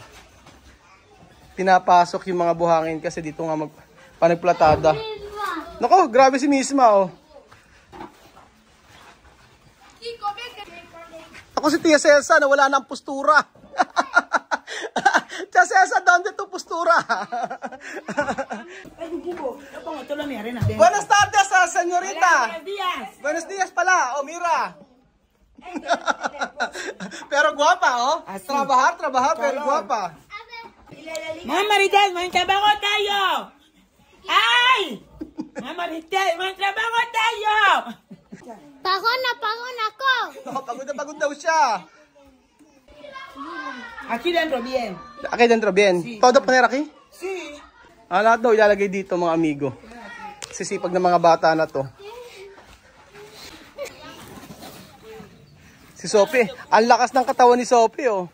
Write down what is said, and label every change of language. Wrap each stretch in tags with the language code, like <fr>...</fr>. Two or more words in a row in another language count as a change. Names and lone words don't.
<tl>Pinapasok yung mga buhangin kasi dito nga panagplatada. Nako, grabe si Misma, oh. Ako si Tia Celsa na wala nang postura. Tia Celsa, doon dito postura.</tl> <es>Buenas tardes, senyorita. Buenos días pala, Mira. Pero guapa, oh. Trabajar, pero guapa.</es> <tl>Mga Maritel, magtrabaho tayo! Ay! Mga Maritel, magtrabaho tayo! Pagod na ako! Pagod daw siya.</tl> <es>Aquí dentro, bien. Aquí dentro, bien. Sí. Todo poner aquí? Sí.</es> <tl>Lahat daw ilalagay dito mga amigo. Sisipag ng mga bata na to. Si Sophie, ang lakas ng katawan ni Sophie, oh.</tl>